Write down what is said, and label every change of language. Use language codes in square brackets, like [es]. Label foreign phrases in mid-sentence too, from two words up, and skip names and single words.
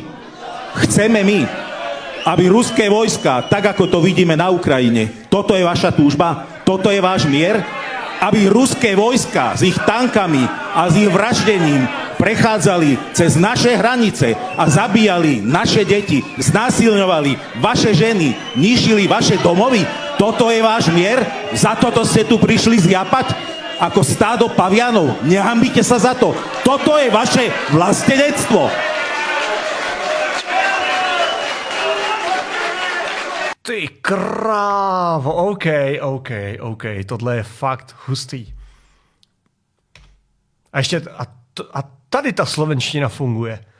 [sk] Chceme my, aby ruské vojska, tak ako to vidíme na Ukrajine, toto je vaša túžba, toto je váš mier, aby ruské vojska s ich tankami a s ich vraždením prechádzali cez naše hranice a zabíjali naše deti, znásilňovali vaše ženy, ničili vaše domovy. Toto je váš mier? Za toto ste tu prišli zjapať? Ako stádo pavianov. Nehambite sa za to. Toto je vaše vlastenectvo. [cs] Ty krávo, OK, tohle je fakt hustý. A ještě, a tady ta slovenština funguje.